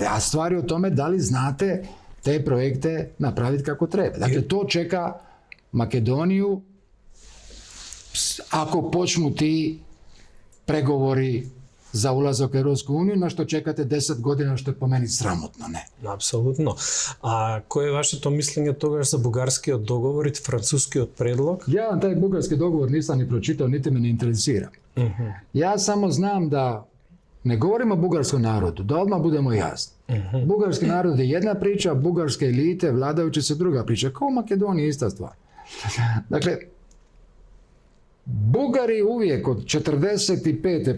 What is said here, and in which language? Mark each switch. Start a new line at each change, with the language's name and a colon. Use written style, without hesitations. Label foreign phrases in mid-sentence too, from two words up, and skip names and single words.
Croatian: A stvari o tome da li znate te projekte napraviti kako treba. Dakle, to čeka Makedoniju ako počnu ti pregovori za ulazak u Europsku uniju, na što čekate 10 godina, što je po meni sramotno, ne.
Macedonian: Апсолутно. А кој е вашето мислење тогаш за бугарскиот договор и францускиот предлог?
Croatian: Ja taj bugarski dogovor nisam ni pročitao, niti me ne interesira. Ja samo znam da ne govorimo o bugarskom narodu, da odmah budemo jasni. Bugarski narod je jedna priča, bugarske elite, vladajući se druga priča. Kao u Makedoniji ista stvar. Dakle, Bugari uvijek od 45.